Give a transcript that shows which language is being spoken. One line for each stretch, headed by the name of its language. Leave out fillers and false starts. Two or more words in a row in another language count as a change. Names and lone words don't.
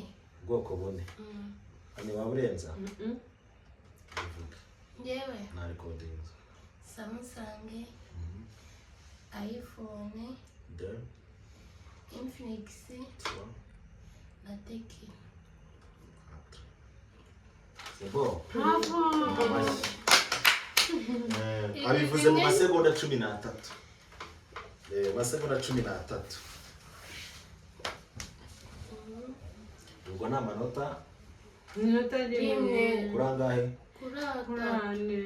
Kinyarwanda: Ubwoko bune. Ani waburenza? Yewe. Na recording. Samsung, iPhone, Infinix, na Tecno.
French: C'est bon. Bravo.
Kinyarwanda: Abivuze mu masegonda 13. Masegonda 13. Ubwo na manota? Minota rimwe. Kurangahe? Kurane.